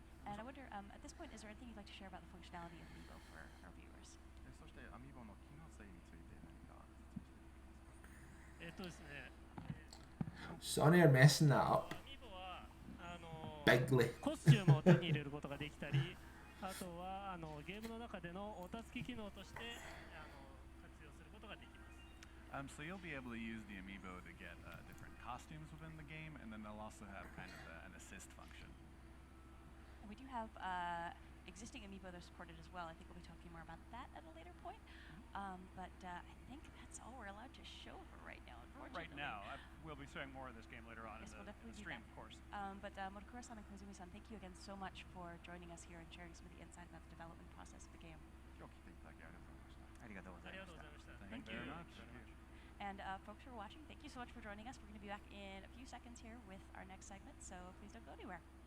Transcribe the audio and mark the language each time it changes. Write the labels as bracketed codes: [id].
[en] And I wonder, at this point, is there anything you'd like to share about the functionality of Amiibo for our viewers? [ja] そしてアミーボの機能性について何かですね。 [en] Sony are messing that up. Bigly. [ja] コスチュームを手に入れることができたり、あとはゲームの中でのお助け機能として活用することができます。 [en] So you'll be able to use the amiibo to get different costumes within the game, and then they'll also have kind of an assist function. And we do have existing Amiibo that are supported as well. I think we'll be talking more about that at a later point. But I think that's all we're allowed to show for right now, unfortunately. Right now. We'll be showing more of this game later on Yes, in we'll the definitely do stream, that. of course. But Motokura-san and Kozumi-san, thank you again so much for joining us here and sharing some of the insight about the development process of the game. [ja] 今日来ていただきありがとうございました。ありがとうございました [en] Thank you very much. And folks who are watching, thank you so much for joining us. We're going to be back in a few seconds here with our next segment, so please don't go anywhere.